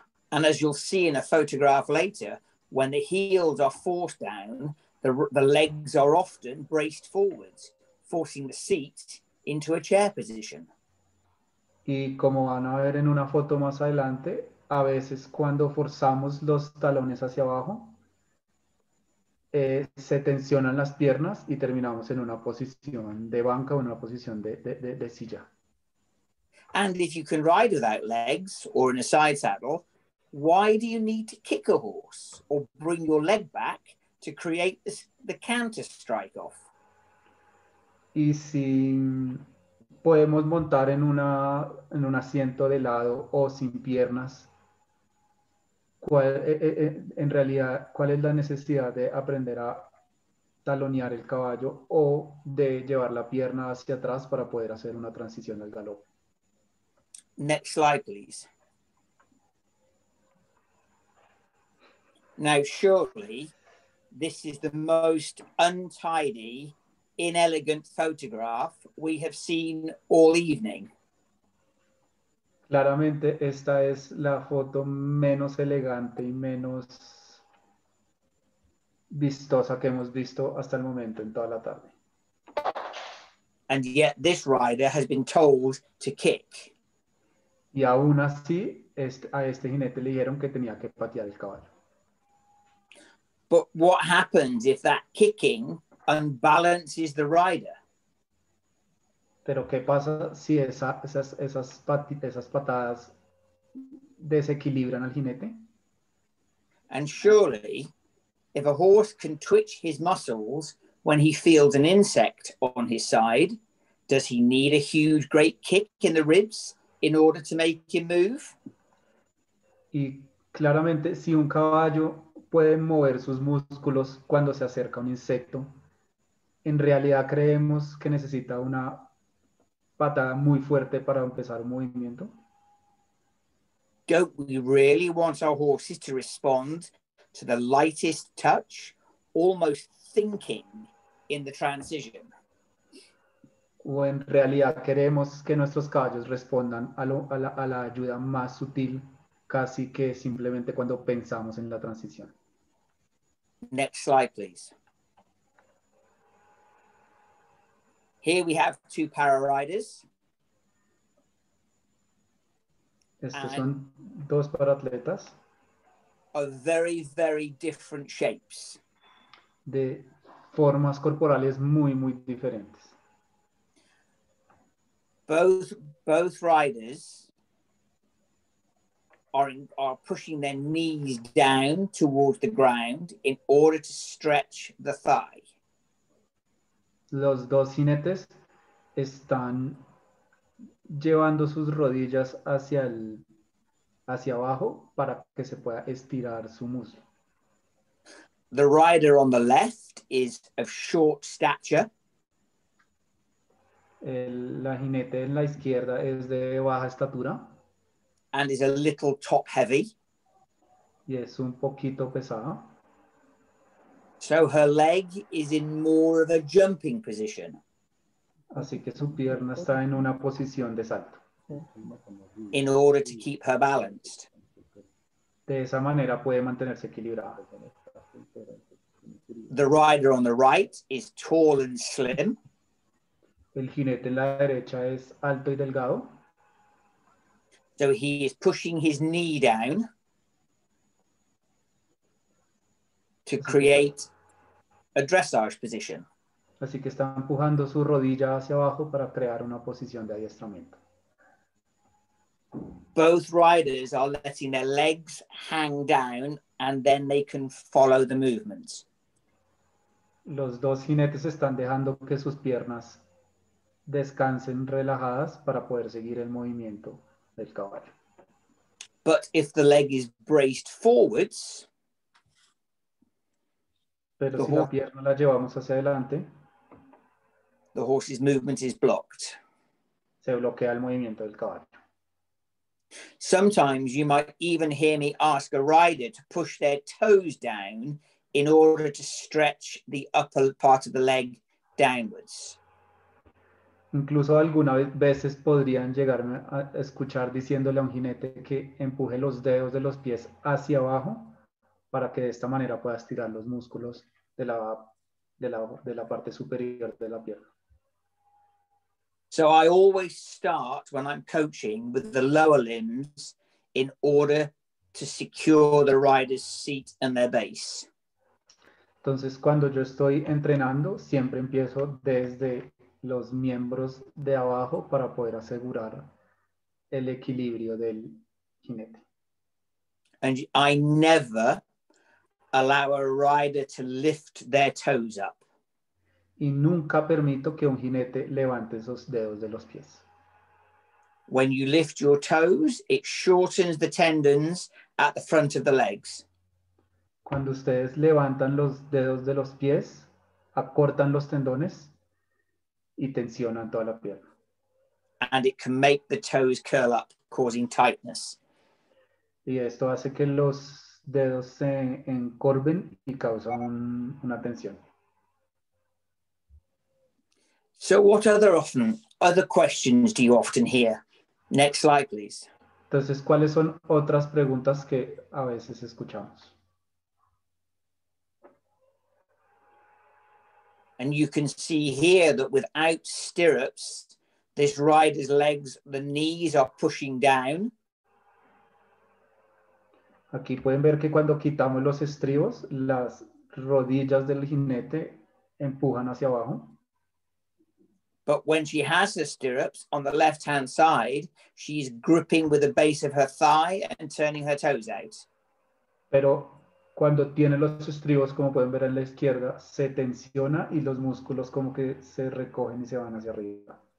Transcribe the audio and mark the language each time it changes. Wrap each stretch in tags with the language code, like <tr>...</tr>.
<en>And as you'll see in a photograph later, when the heels are forced down, the legs are often braced forwards, forcing the seat into a chair position.</en> <es>Y como van a ver en una foto más adelante, a veces cuando forzamos los talones hacia abajo, se tensionan las piernas y terminamos en una posición de banca o en una posición de silla.</es> <en>And if you can ride without legs or in a side saddle, why do you need to kick a horse or bring your leg back to create the counter strike off?</en> <es>Y si podemos montar en un asiento de lado o sin piernas, en realidad, ¿cuál es la necesidad de aprender a talonear el caballo o de llevar la pierna hacia atrás para poder hacer una transición al galope?</es> <en>Next slide, please. Now, surely this is the most untidy, inelegant photograph we have seen all evening.</en> <es>Claramente esta es la foto menos elegante y menos vistosa que hemos visto hasta el momento en toda la tarde.</es> <en>And yet this rider has been told to kick.</en> <es>Y aún así, a este jinete le dijeron que tenía que patear el caballo.</es> <en>But what happens if that kicking unbalances the rider?</en> <es>Pero ¿qué pasa si esas patadas desequilibran al jinete?</es> <en>And surely, if a horse can twitch his muscles when he feels an insect on his side, does he need a huge, great kick in the ribs in order to make him move?</en> <es>Y claramente, si un caballo puede mover sus músculos cuando se acerca a un insecto, en realidad creemos que necesita una patada muy fuerte para empezar un movimiento.</es> <en>Don't we really want our horses to respond to the lightest touch, almost thinking in the transition?</en> <es>O en realidad queremos que nuestros caballos respondan a la ayuda más sutil, casi que simplemente cuando pensamos en la transición.</es> <en>Next slide, please. Here we have two para riders.</en> <es>Estos son dos paraatletas</es> <en>of very, very different shapes.</en> <es>de formas corporales muy, muy diferentes.</es> <en>Both riders are pushing their knees down towards the ground in order to stretch the thigh.</en> <es>Los dos jinetes están llevando sus rodillas hacia abajo para que se pueda estirar su muslo.</es> <en>The rider on the left is of short stature.</en> <es>La jinete en la izquierda es de baja estatura.</es> <en>And is a little top heavy.</en> <es>Y es un poquito pesada.</es> <en>So her leg is in more of a jumping position.</en> <es>Así que su pierna está en una posición de salto.</es> <en>In order to keep her balanced.</en> <es>De esa manera puede mantenerse equilibrada.</es> <en>The rider on the right is tall and slim.</en> <es>El jinete en la derecha es alto y delgado.</es> <en>So he is pushing his knee down to create a dressage position.</en> <es>Así que está empujando su rodilla hacia abajo para crear una posición de adiestramiento.</es> <en>both riders are letting their legs hang down and then they can follow the movement.</en> <es>Los dos jinetes están dejando que sus piernas descansen relajadas para poder seguir el movimiento del caballo.</es> <en>But if the leg is braced forwards,</en> <es>Pero</es> <en>the</en> <es>si la</es> <en>horse-</en> <es>pierna la llevamos hacia adelante,</es> <en>the horse's movement is blocked.</en> <es>se bloquea el movimiento del caballo.</es> <en>Sometimes you might even hear me ask a rider to push their toes down in order to stretch the upper part of the leg downwards.</en> <es>Incluso algunas veces podrían llegarme a escuchar diciéndole a un jinete que empuje los dedos de los pies hacia abajo para que de esta manera pueda estirar los músculos de la parte superior de la pierna.</es> <en>So I always start when I'm coaching with the lower limbs in order to secure the rider's seat and their base.</en> <es>Entonces, cuando yo estoy entrenando, siempre empiezo desde los miembros de abajo para poder asegurar el equilibrio del jinete.</es> <en>And I never allow a rider to lift their toes up.</en> <es>Y nunca permito que un jinete levante esos dedos de los pies.</es> <en>When you lift your toes, it shortens the tendons at the front of the legs.</en> <es>Cuando ustedes levantan los dedos de los pies, acortan los tendones y tensionan toda la pierna.</es> <en>And it can make the toes curl up, causing tightness.</en> <es>Y esto hace que los dedos se encorven y causan una tensión.</es> <en>So what other questions do you often hear? Next slide, please.</en> <es>Entonces, ¿cuáles son otras preguntas que a veces escuchamos?</es> <en>And you can see here that without stirrups, this rider's legs, the knees are pushing down.</en> <es>Aquí pueden ver que cuando quitamos los estribos, las rodillas del jinete empujan hacia abajo.</es> <en>But when she has the stirrups on the left-hand side, she's gripping with the base of her thigh and turning her toes out.</en> <es>Pero cuando tiene los estribos, como pueden ver en la izquierda, se tensiona y los músculos como que se recogen y se van hacia arriba.</es>